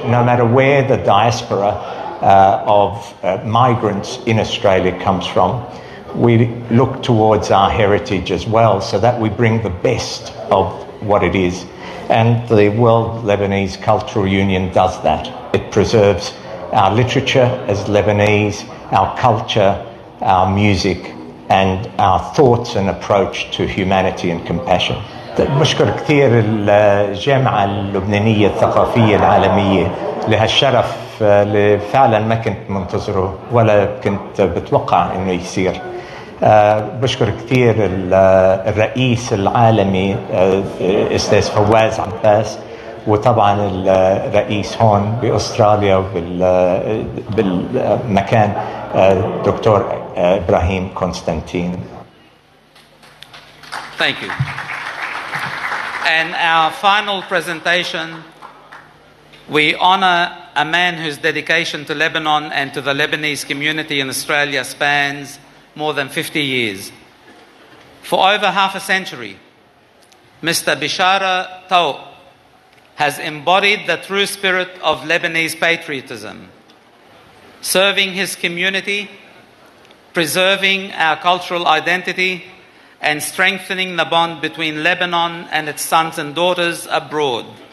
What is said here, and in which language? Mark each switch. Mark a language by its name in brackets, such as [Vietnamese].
[English] No matter where the diaspora of migrants in Australia comes from, we look towards our heritage as well, so that we bring the best of what it is. And the World Lebanese Cultural Union does that. It preserves our literature as Lebanese, our culture, our music, and our thoughts and approach to humanity and compassion. [Arabic] بشكر كثير الجامعة اللبنانية الثقافية العالمية لهالشرف اللي فعلا ما كنت منتظره ولا كنت بتوقع انه يصير. بشكر كثير الرئيس العالمي استاذ فواز عباس، وطبعا الرئيس هون باستراليا بالمكان دكتور ابراهيم قسطنطين. [English] Thank you. And our final presentation, we honor a man whose dedication to Lebanon and to the Lebanese community in Australia spans more than 50 years. For over half a century, Mr. Bishara Tawq has embodied the true spirit of Lebanese patriotism, serving his community, preserving our cultural identity, and strengthening the bond between Lebanon and its sons and daughters abroad.